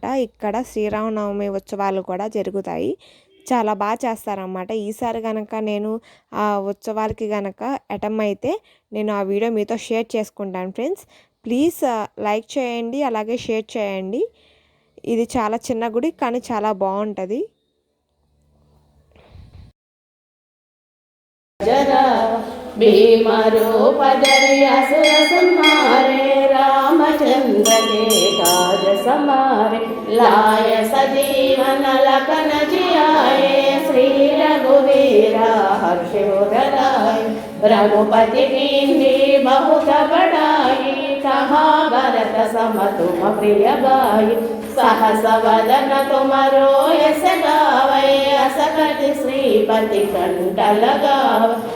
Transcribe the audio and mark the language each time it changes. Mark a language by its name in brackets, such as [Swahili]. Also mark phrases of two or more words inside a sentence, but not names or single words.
[Telugu] ఇక్కడ శ్రీరామనవమి ఉత్సవాలు కూడా జరుగుతాయి. చాలా బాగా చేస్తారన్నమాట. ఈసారి కనుక నేను ఆ ఉత్సవాలకి కనుక అటెండ్ అయితే నేను ఆ వీడియో మీతో షేర్ చేసుకుంటాను ఫ్రెండ్స్. [English] please like [Telugu] చేయండి, అలాగే షేర్ చేయండి. ఇది చాలా చిన్న గుడి కానీ చాలా బాగుంటుంది. [Awadhi] भीमरूपधरि असुर संहारे रामचंद्र के काज समारे लाय सजीवन लखन जियाए श्री रघुवीरा हर्षोदराय रघुपति कीन्ही बहुत बड़ाई कहा भरत सम तुम प्रिय गाई सहस वदन तुमरो यस गावै असकट श्रीपति कंठ लगाव